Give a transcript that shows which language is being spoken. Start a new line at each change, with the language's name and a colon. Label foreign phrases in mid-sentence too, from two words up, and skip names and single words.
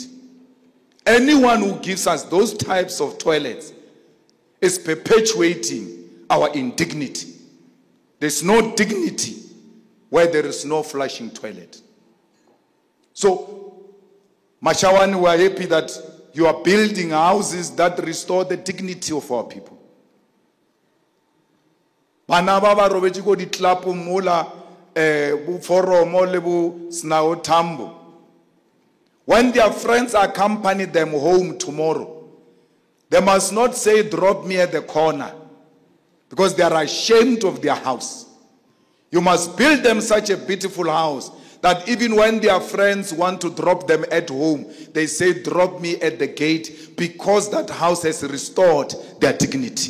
English: Anyone who gives us those types of toilets is perpetuating our indignity. There's no dignity where there is no flushing toilet. So, Mashawan, we are happy that you are building houses that restore the dignity of our people.
Northern Sotho: Bana ba ba robetše go ditlapo mola bo foromo le bo SNOA-F.
English: When their friends accompany them home tomorrow, they must not say, drop me at the corner, because they are ashamed of their house. You must build them such a beautiful house that even when their friends want to drop them at home, they say, drop me at the gate, because that house has restored their dignity.